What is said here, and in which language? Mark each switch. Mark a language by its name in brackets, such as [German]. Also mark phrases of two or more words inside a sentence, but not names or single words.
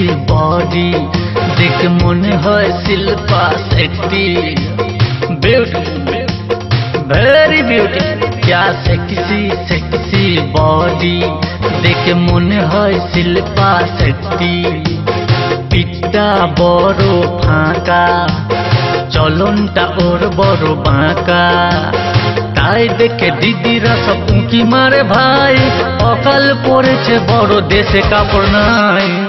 [Bangla] বডি দেখ মন হয় শিল্পা শেট্টি, [English] beauty very beauty. [Bangla] কী [English] sexy sexy body [Bangla] দেখ মন হয় শিল্পা শেট্টি। পিঠটা বড় ফাঁকা, চলনটা ওর বড় বাঁকা, তাই দেখে দিদিরা সব উঁকি মারে ভাই। অকাল পড়েছে বড় দেশে কাপড় নাই।